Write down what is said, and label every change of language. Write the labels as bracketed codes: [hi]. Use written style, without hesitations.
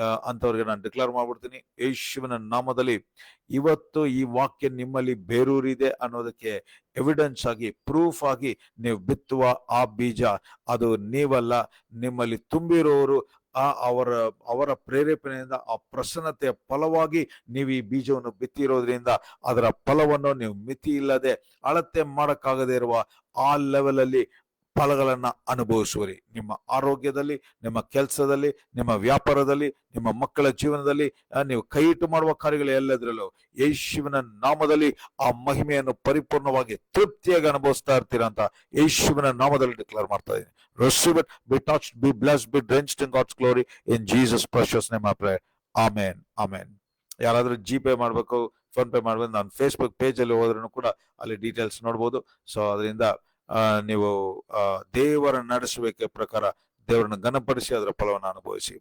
[kn] ಅಂತವ್ರಿಗೆ ನಾನು ಡಿಕ್ಲೇರ್ ಮಾಡ್ಬಿಡ್ತೀನಿ ಯೇಸುವಿನ ನಾಮದಲ್ಲಿ. ಇವತ್ತು ಈ ವಾಕ್ಯ ನಿಮ್ಮಲ್ಲಿ ಬೇರೂರಿದೆ ಅನ್ನೋದಕ್ಕೆ ಎವಿಡೆನ್ಸ್ ಆಗಿ, ಪ್ರೂಫ್ ಆಗಿ ನೀವು ಬಿತ್ತುವ ಆ ಬೀಜ ಅದು ನೀವಲ್ಲ, ನಿಮ್ಮಲ್ಲಿ ತುಂಬಿರೋರು ಅವರ ಪ್ರೇರೇಪಣೆಯಿಂದ ಆ ಪ್ರಸನ್ನತೆಯ ಫಲವಾಗಿ ನೀವು ಈ ಬೀಜವನ್ನು ಬಿತ್ತಿರೋದ್ರಿಂದ ಅದರ ಫಲವನ್ನು ನೀವು ಮಿತಿ ಇಲ್ಲದೆ ಅಳತೆ ಮಾಡಕ್ಕಾಗದೇ ಇರುವ ಆ ಲೆವೆಲ್ ಅಲ್ಲಿ ಫಲಗಳನ್ನ ಅನುಭವಿಸುವರಿ. ನಿಮ್ಮ ಆರೋಗ್ಯದಲ್ಲಿ, ನಿಮ್ಮ ಕೆಲಸದಲ್ಲಿ, ನಿಮ್ಮ ವ್ಯಾಪಾರದಲ್ಲಿ, ನಿಮ್ಮ ಮಕ್ಕಳ ಜೀವನದಲ್ಲಿ, ನೀವು ಕೈ ಇಟ್ಟು ಮಾಡುವ ಕಾರ್ಯಗಳು ಎಲ್ಲದರಲ್ಲೂ ಯೇಸುವಿನ ನಾಮದಲ್ಲಿ ಆ ಮಹಿಮೆಯನ್ನು ಪರಿಪೂರ್ಣವಾಗಿ ತೃಪ್ತಿಯಾಗಿ ಅನುಭವಿಸ್ತಾ ಇರ್ತೀರಾ ಅಂತ ಯೇಸುವಿನ ನಾಮದಲ್ಲಿ ಡಿಕ್ಲೇರ್ ಮಾಡ್ತಾ ಇದ್ದೀನಿ. [en] Receive it, be touched, be blessed, be drenched in God's glory. In Jesus' precious name I pray. Amen. Amen. [kn] ಯಾರಾದ್ರೂ ಜಿಪೇ ಮಾಡಬೇಕು, ಫೋನ್ ಪೇ ಮಾಡಬೇಕು, ನಾನು ಫೇಸ್ಬುಕ್ ಪೇಜ್ ಅಲ್ಲಿ ಹೋದ್ರೂ ಕೂಡ ಅಲ್ಲಿ ಡೀಟೇಲ್ಸ್ ನೋಡ್ಬೋದು. ಸೊ ಅದರಿಂದ ನೀವು ದೇವರ ನಡೆಸುವಿಕೆ ಪ್ರಕಾರ ದೇವರನ್ನು ಘನಪಡಿಸಿ ಅದರ ಫಲವನ್ನು ಅನುಭವಿಸಿ.